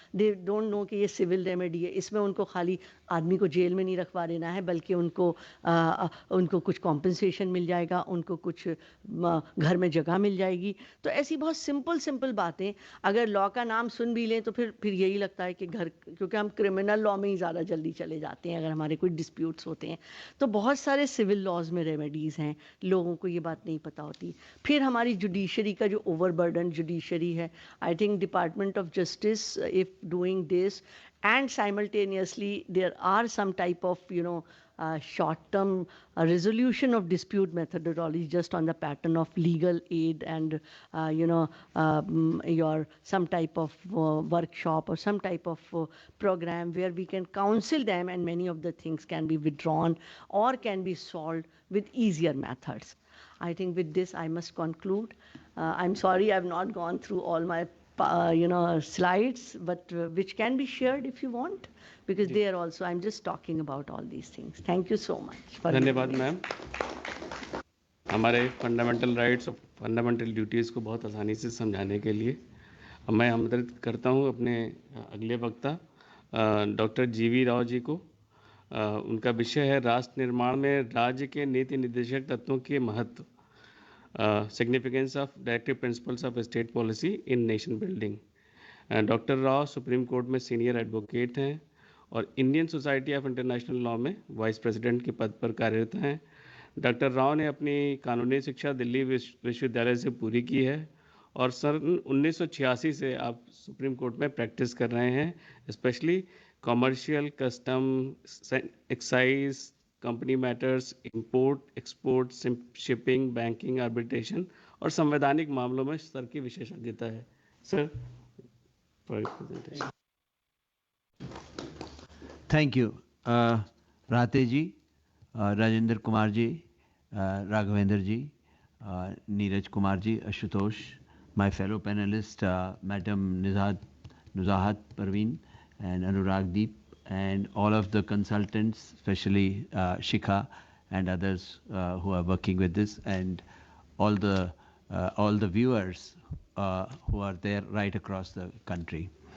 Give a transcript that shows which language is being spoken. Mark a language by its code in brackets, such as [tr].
[hi] दे don't know कि ये civil remedy है, इसमें उनको खाली आदमी को जेल में नहीं रखवा देना है, बल्कि उनको कुछ कॉम्पनसेशन मिल जाएगा, उनको कुछ घर में जगह मिल जाएगी। तो ऐसी बहुत सिंपल बातें, अगर लॉ का नाम सुन भी लें तो फिर यही लगता है कि घर, क्योंकि हम क्रिमिनल लॉ में ही ज़्यादा जल्दी चले जाते हैं अगर हमारे कोई डिस्प्यूट्स होते हैं। तो बहुत सारे सिविल लॉज में रेमेडीज़ हैं, लोगों को ये बात नहीं पता होती। फिर हमारी जुडिशरी का जो ओवरबर्डन जुडिशरी है, [en] I think department of justice if doing this, and simultaneously there are some type of short-term resolution of dispute methodology just on the pattern of legal aid and your some type of workshop or some type of program where we can counsel them, and many of the things can be withdrawn or can be solved with easier methods. I think with this I must conclude. I'm sorry I've not gone through all my slides, but which can be shared if you want, because they are also, I'm just talking about all these things. Thank you so much. [hi] धन्यवाद ma'am, हमारे fundamental rights और fundamental duties को बहुत आसानी से समझाने के लिए। अब मैं आमंत्रित करता हूं अपने अगले वक्ता डॉक्टर जीवी राव जी को। उनका विषय है राष्ट्र निर्माण में राज्य के नीति निर्देशक तत्वों के महत्व, [en] Significance of directive principles of state policy in nation building. [hi] Doctor Rao supreme court में सीनियर एडवोकेट हैं और Indian society of international law में वाइस प्रेसिडेंट के पद पर कार्यरत हैं। डॉक्टर राव ने अपनी कानूनी शिक्षा दिल्ली विश्वविद्यालय से पूरी की है और सन 1986 से आप सुप्रीम कोर्ट में प्रैक्टिस कर रहे हैं, specially commercial, custom, excise, company matters, import, export, shipping, banking, arbitration और संवैधानिक मामलों में सर की विशेषज्ञता है। [en] Sir, for presentation. Thank you Rate ji, Rajendra Kumar ji, Raghavendra ji, Neeraj Kumar ji, Ashutosh, my fellow panelist madam Nuzhat Parveen and Anurag Deep, and all of the consultants, especially Shikha and others who are working with this, and all the viewers who are there right across the country.